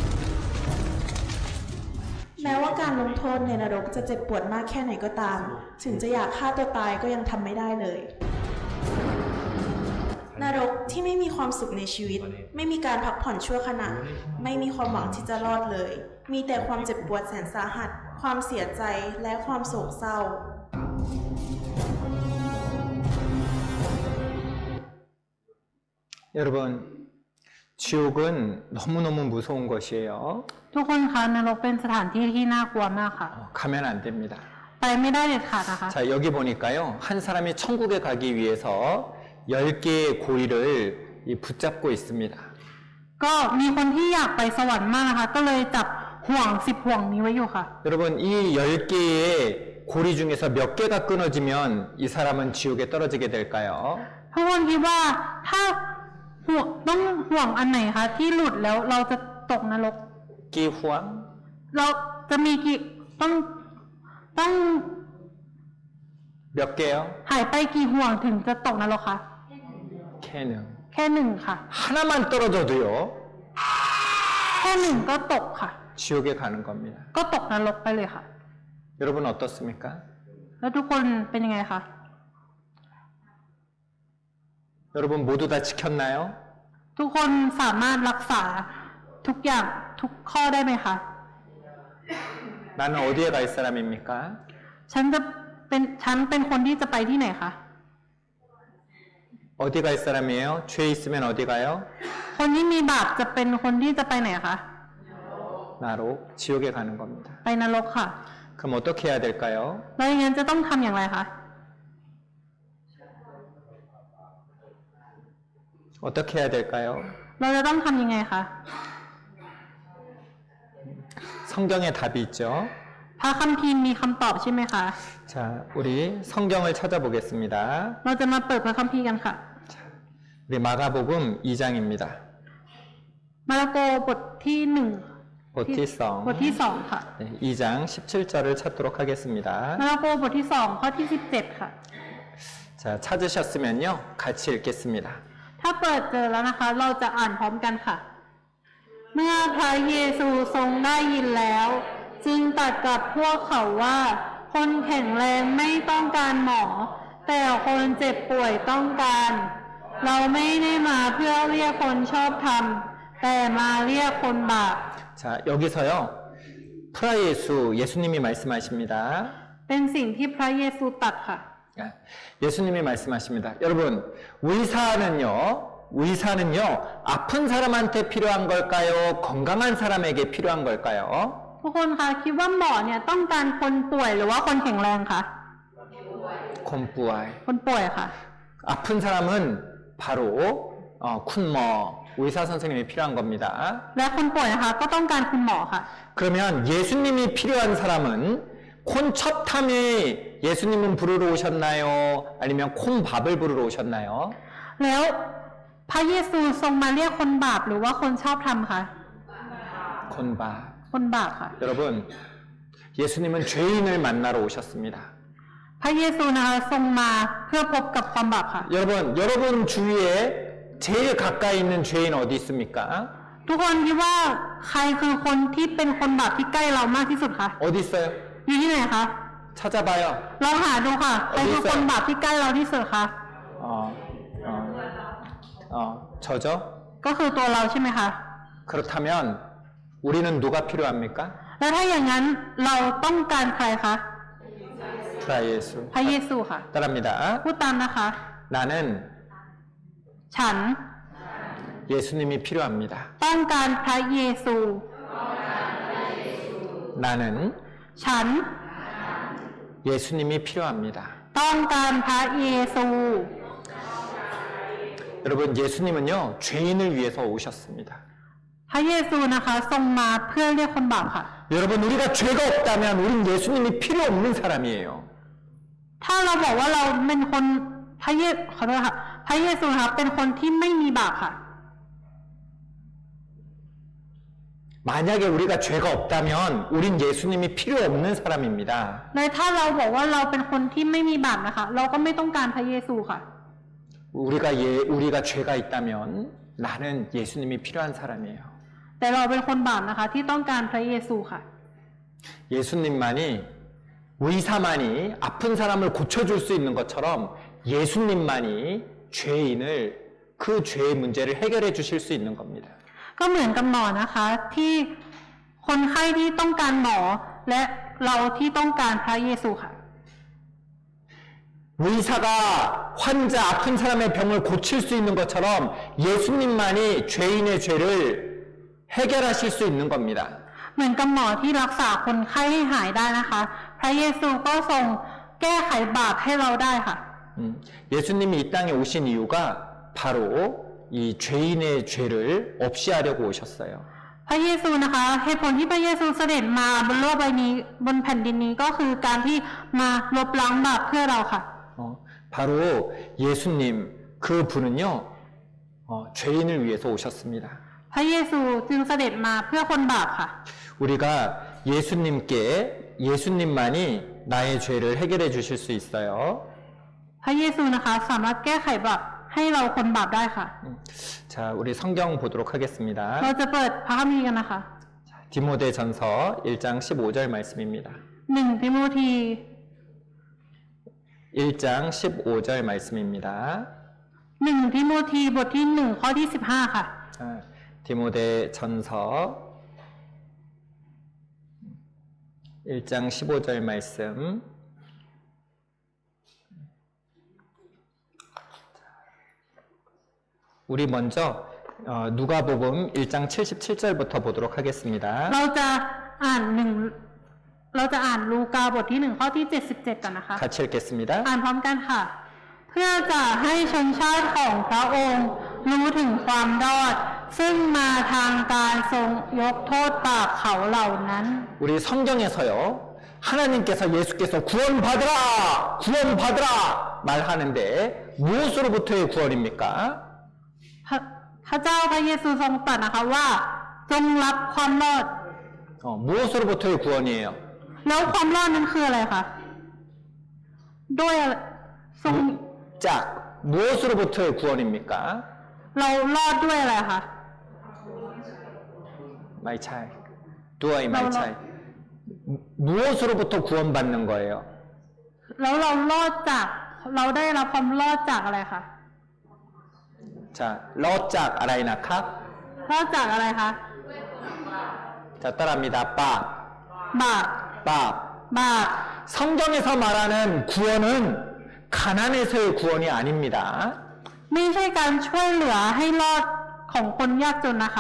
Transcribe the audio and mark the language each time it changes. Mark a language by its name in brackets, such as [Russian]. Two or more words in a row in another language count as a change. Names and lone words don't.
[Thai] แม้ว่าการลงโทษในนรกจะเจ็บปวดมากแค่ไหนก็ตาม ถึงจะอยากฆ่าตัวตายก็ยังทำไม่ได้เลย นรกที่ไม่มีความสุขในชีวิต ไม่มีการพักผ่อนชั่วขณะ ไม่มีความหวังที่จะรอดเลย มีแต่ความเจ็บปวดแสนสาหัส ความเสียใจและความโศกเศร้า [Korean] 여러분, 지옥은 너무너무 무서운 것이에요. [Thai] ทุกคนคะนรกเป็นสถานที่ที่น่ากลัวมากค่ะ [Korean] 가면 안 됩니다. [Thai] ไปไม่ได้เด็ดขาดนะคะ [Korean] 자, 여기 보니까요. 한 사람이 천국에 가기 위해서 10개의 고리를 붙잡고 있습니다. [Thai] ก็มีคนที่อยากไปสวรรค์มากนะคะ ก็เลยจับห่วง10ห่วงนี้ไว้อยู่ค่ะ [Korean] 여러분, 이 10개의 고리 중에서 몇 개가 끊어지면 이 사람은 지옥에 떨어지게 될까요? [Thai] ทุกคนคิดว่าถ้าห่วงต้องห่วงอันไหนคะที่หลุดแล้วเราจะตกนรก กี่ห่วง? เราจะมีกี่ต้อง [Korean] 몇 개요? [Thai] หายไปกี่ห่วงถึงจะตกนรกคะ แค่หนึ่ง. แค่หนึ่งค่ะ [Korean] 하나만 떨어져도요. [Thai] แค่หนึ่งก็ตกค่ะ [Korean] 지옥에 가는 겁니다. [Thai] ก็ตกนรกไปเลยค่ะ [Korean] 여러분 어떻습니까? [Thai] แล้วทุกคนเป็นยังไงคะ [Korean] 여러분 모두 다 지켰나요? [Thai] ทุกคนสามารถรักษาทุกอย่างทุกข้อได้ไหมคะ [Korean] 나는 어디에 갈 사람입니까? [Thai] ฉันเป็นคนที่จะไปที่ไหนคะ [Korean] 어디 갈 사람이에요? 죄 있으면 어디 가요? [Thai] คนที่มีบาปจะเป็นคนที่จะไปไหนคะ [Korean] 나로 지옥에 가는 겁니다. [Thai] ไปนรกค่ะ [Korean] 그럼 어떻게 해야 될까요? [Thai] แล้วอย่างนั้นจะต้องทำอย่างไรคะ [Korean] 어떻게 해야 될까요? [Thai] เราจะต้องทำยังไงคะ [Korean] 성경에 답이 있죠. [Thai] พระคัมภีร์มีคำตอบใช่ไหมคะ [Korean] 자, 우리 성경을 찾아보겠습니다. [Thai] เราจะมาเปิดพระคัมภีร์กันค่ะ [Korean] 우리 마가복음 2장입니다. [Thai] มาระโกบทที่หนึ่ง บท บทที่สอง ที่สองค่ะ [Korean] 네, 2장 17절을 찾도록 하겠습니다. [Thai] มาระโกบทที่สองข้อที่17ค่ะ [Korean] 자, 찾으셨으면요. 같이 읽겠습니다. [Thai] ถ้าเปิดเจอแล้วนะคะ เราจะอ่านพร้อมกันค่ะ เมื่อพระเยซูทรงได้ยินแล้ว จึงตรัสกับพวกเขาว่า คนแข็งแรงไม่ต้องการหมอ แต่คนเจ็บป่วยต้องการ เราไม่ได้มาเพื่อเรียกคนชอบธรรม แต่มาเรียกคนบาป [Korean] 자, 여기서요. 프라예수 예수님이 말씀하십니다. [Thai] เป็นสิ่งที่พระเยซูตรัสค่ะ [Korean] 예수님이 말씀하십니다. 여러분, 의사는요, 아픈 사람한테 필요한 걸까요? 건강한 사람에게 필요한 걸까요? [Thai] ทุกคนคะคิดว่าหมอเนี่ยต้องการคนป่วยหรือว่าคนแข็งแรงคะ คนป่วย. คนป่วยค่ะ [Korean] 아픈 사람은 바로 쿤머 의사 선생님이 필요한 겁니다. [Thai] และคนป่วยนะคะก็ต้องการคุณหมอค่ะ [Korean] 그러면 예수님이 필요한 사람은 콘첩탐이 예수님은 부르러 오셨나요? 아니면 콘밥을 부르러 오셨나요? [Thai] แล้วพระเยซูทรงมาเรียกคนบาปหรือว่าคนชอบธรรมคะ คนบาป. คนบาปค่ะ [Korean] 여러분, 예수님은 죄인을 만나러 오셨습니다. [Thai] พระเยซูนะคะทรงมาเพื่อพบกับความบาปค่ะ [Korean] 여러분 주위에 제일 가까이 있는 죄인 어디 있습니까? [Thai] ทุกคนคิดว่าใครคือคนที่เป็นคนบาปที่ใกล้เรามากที่สุดคะ [Korean] 어디 있어요? [Thai] อยู่ที่ไหนคะ [Korean] 찾아봐요. [Thai] ลองหาดูค่ะใครคือคนบาปที่ใกล้เราที่สุดคะ [Korean] 저죠? [Thai] ก็คือตัวเราใช่ไหมคะ [Korean] 그렇다면 우리는 누가 필요합니까? [Thai] แล้วถ้าอย่างนั้นเราต้องการใครคะ [Korean] 자, 예수. [Thai] พระเยซูค่ะ [Korean] 따라합니다. [Thai] พูดตามนะคะ [Korean] 나는 [Thai] ฉัน [Korean] 예수님이 필요합니다. [Thai] ต้องการพระเยซู [Korean] 나는 [Thai] ฉัน [Korean] 예수님이 필요합니다. [Thai] ต้องการพระเยซู [Korean] 여러분, 예수님은요, 죄인을 위해서 오셨습니다. [Thai] พระเยซูนะคะทรงมาเพื่อเรียกคนบาปค่ะ [Korean] 여러분, 우리가 죄가 없다면 우린 예수님이 필요 없는 사람이에요. [Thai] ถ้าเราบอกว่าเราเป็นคนพระเยซูขอโทษค่ะพระเยซูนะคะเป็นคนที่ไม่มีบาปค่ะ [Korean] 만약에 우리가 죄가 없다면 우린 예수님이 필요 없는 사람입니다. [Thai] เลยถ้าเราบอกว่าเราเป็นคนที่ไม่มีบาปนะคะ เราก็ไม่ต้องการพระเยซูค่ะ [Korean] 우리가 죄가 있다면 나는 예수님이 필요한 사람이에요. [Thai] แต่เราเป็นคนบาปนะคะ ที่ต้องการพระเยซูค่ะ [Korean] 예수님만이 의사만이 아픈 사람을 고쳐줄 수 있는 것처럼 예수님만이 죄인을 그 죄의 문제를 해결해 주실 수 있는 겁니다. [Thai] ก็เหมือนกับหมอนะคะ ที่คนไข้ที่ต้องการหมอและเราที่ต้องการพระเยซูค่ะ [Korean] 의사가 환자 아픈 사람의 병을 고칠 수 있는 것처럼 예수님만이 죄인의 죄를 해결하실 수 있는 겁니다. [Thai] เหมือนกับหมอที่รักษาคนไข้ให้หายได้นะคะ พระเยซูก็ทรงแก้ไขบาปให้เราได้ค่ะ [Korean] 예수님이 이 땅에 오신 이유가 바로 이 죄인의 죄를 없이 하려고 오셨어요. [Thai] พระเยซูนะคะเหตุผลที่พระเยซูเสด็จมาบนโลกใบนี้บนแผ่นดินนี้ก็คือการที่มาลบล้างบาปเพื่อเราค่ะ [Korean] 바로 예수님 그분은요 죄인을 위해서 오셨습니다. [Thai] พระเยซูจึงเสด็จมาเพื่อคนบาปค่ะ [Korean] 우리가 예수님만이 나의 죄를 해결해 주실 수 있어요. [Thai] พระเยซูนะคะสามารถแก้ไขบาปให้เราคนบาปได้ค่ะ [Korean] 자, 우리 성경 보도록 하겠습니다. [Thai] เราจะเปิดพระคัมภีร์กันนะคะ [Korean] 디모데전서 1장 15절 말씀입니다. [Thai] 1 ทิโมธี [Korean] 1장 15절 말씀입니다. [Thai] 1 ทิโมธีบทที่1ข้อที่15ค่ะ [Korean] 디모데전서 1장 15절 말씀. 우리 먼저 누가복음 1장 77절부터 보도록 하겠습니다. [Thai] เราจะอ่านลูกาบทที่1ข้อที่77กันนะคะ [Korean] 같이 읽겠습니다. [Thai] อ่านพร้อมกันค่ะ เพื่อจะให้ชนชาติของพระองค์รู้ถึงความรอด ซึ่งมาทางการทรงยกโทษบาปเขาเหล่านั้น [Korean] 우리 성경에서요. 하나님께서 예수께서 구원받으라 말하는데 무엇으로부터의 구원입니까? [Thai] พระเจ้าพระเยซูทรงตรัสนะคะว่าจงรับความรอด [Korean] 무엇으로부터의 구원이에요? [Thai] แล้วความรอดนั้นคืออะไรคะด้วยอะไรทรง [Korean] 짝 무엇으로부터의 구원입니까? [Thai] เรารอดด้วยอะไรคะ ไม่ใช่ ด้วย ไม่ใช่ [Korean] 무엇으로부터 구원받는 거예요? [Thai] แล้วเรารอดจากเราได้รับความรอดจากอะไรคะ 자, รอดจากอะไรนะคะ รอดจากอะไรคะ [Korean] 자, 따라합니다. [Thai] บาป 빠. บาป [Korean] 성경에서 말하는 구원은 가난에서의 구원이 아닙니다. [Thai] ไม่ใช่การช่วยเหลือให้รอดของคนยากจนนะคะ